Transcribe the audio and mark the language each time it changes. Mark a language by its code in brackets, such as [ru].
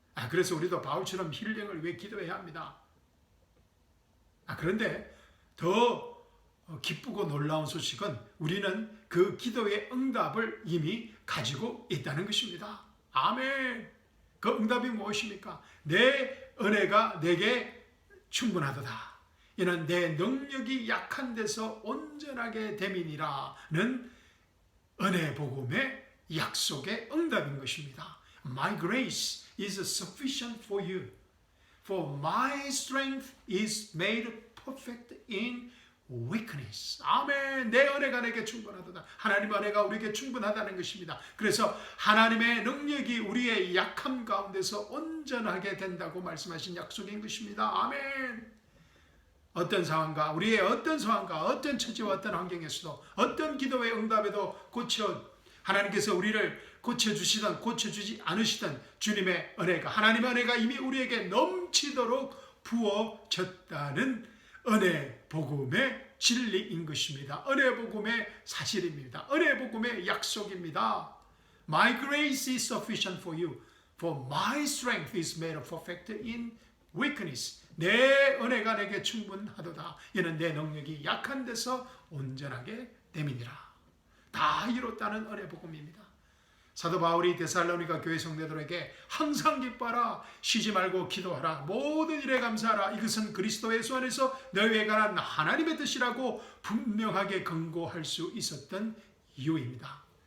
[ko] 그래서 우리도 바울처럼 힐링을 왜 기도해야 합니다. 그런데 더 기쁘고 놀라운 소식은 우리는 그 기도의 응답을 이미 가지고 있다는 것입니다. 아멘. 그 응답이 무엇입니까? 내 은혜가 내게 충분하도다. 이는 내 능력이 약한 데서 온전하게 됨이니라는 은혜 복음의 약속의 응답인 것입니다. [en] My grace is sufficient for you. For my strength is made perfect in weakness. [ko] 아멘. 내 은혜가 내게 충분하다. 하나님의 은혜가 우리에게 충분하다는 것입니다. 그래서 하나님의 능력이 우리의 약함 가운데서 온전하게 된다고 말씀하신 약속인 것입니다. 아멘. 어떤 상황과 우리의 어떤 상황과 어떤 처지와 어떤 환경에서도 어떤 기도의 응답에도 하나님께서 우리를 고쳐주시든 고쳐주지 않으시든 주님의 은혜가 하나님의 은혜가 이미 우리에게 넘치도록 부어졌다는 은혜 복음의 진리인 것입니다. 은혜 복음의 사실입니다. 은혜 복음의 약속입니다. [en] My grace is sufficient for you, for my strength is made perfect in weakness. [ko] 내 은혜가 내게 충분하도다. 이는 내 능력이 약한 데서 온전하게 됨이니라. 다 이뤘다는 은혜 복음입니다. 사도 바울이 데살로니가 교회 성도들에게 항상 기뻐하라, 쉬지 말고 기도하라, 모든 일에 감사하라, 이것은 그리스도 예수 안에서 너희에 관한 하나님의 뜻이라고 분명하게 권고할 수 있었던 이유입니다.